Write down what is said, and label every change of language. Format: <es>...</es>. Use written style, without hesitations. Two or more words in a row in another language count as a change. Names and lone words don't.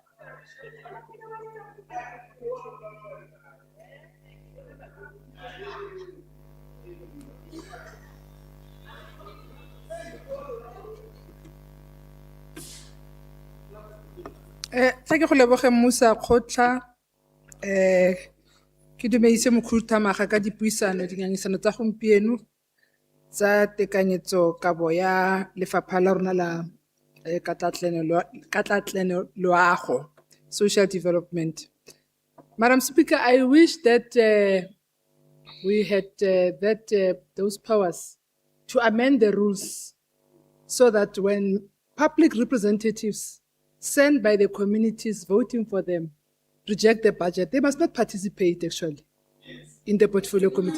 <en>Thank you,</en> <tn>Leboge Musa Khotla. Ke dumedise mokhuduthamaga ka dipuisano dingangisano tsa gompieno tsa tekanyetso kabo ya lefapha la rona la katlaatleno loago,</tn> <en>social development. Madam Speaker, I wish that we had those powers to amend the rules so that when public representatives sent by the communities voting for them reject the budget, they must not participate actually in the portfolio committee.</en>